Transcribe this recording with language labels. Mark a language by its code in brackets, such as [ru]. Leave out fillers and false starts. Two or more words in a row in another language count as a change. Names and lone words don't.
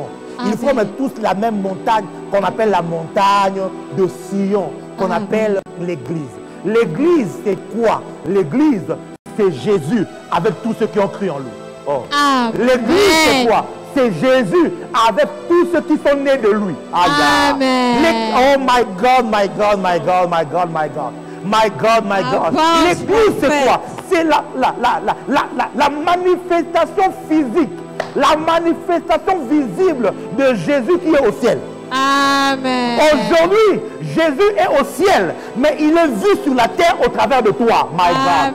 [fr] Ils forment tous la même montagne qu'on appelle la montagne de Sion, qu'on appelle l'église. L'église, c'est quoi? L'église, c'est Jésus avec tous ceux qui ont cru en lui. Oh. L'église, c'est quoi? C'est Jésus avec tous ceux qui sont nés de lui. Amen. [en] Oh my God, my God, my God, my God, my God. My God, my God. [fr] L'église, c'est quoi? C'est la manifestation physique, la manifestation visible de Jésus qui est au ciel. Amen. Aujourd'hui, Jésus est au ciel, mais il est vu sur la terre au travers de toi, [en] my God.